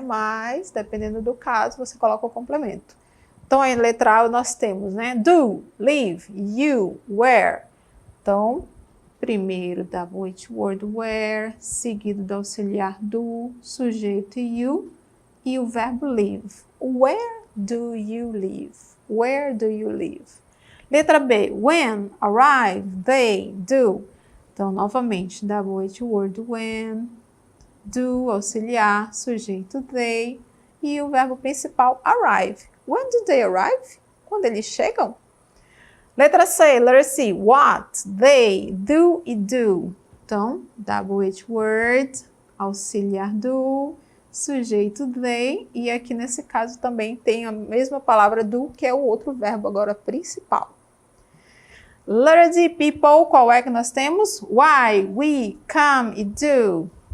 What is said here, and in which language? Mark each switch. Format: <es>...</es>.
<pt>Mas, dependendo do caso, você coloca o complemento. Então, a letra A nós temos, né? Do, live, you, where. Então, primeiro WH word where, seguido do auxiliar do, sujeito you e o verbo live.</pt> <en>Where do you live? Where do you live?</en> <pt>Letra B, when, arrive, they, do. Então, novamente, WH word when, do, auxiliar, sujeito they e o verbo principal arrive.</pt> <en>When do they arrive?</en> <pt>Quando eles chegam? Letra C, letter C, what, they, do e do. Então, WH word, auxiliar do, sujeito they, e aqui nesse caso também tem a mesma palavra do, que é o outro verbo agora principal. Letter D, people, qual é que nós temos? Why, we, come e do.</pt>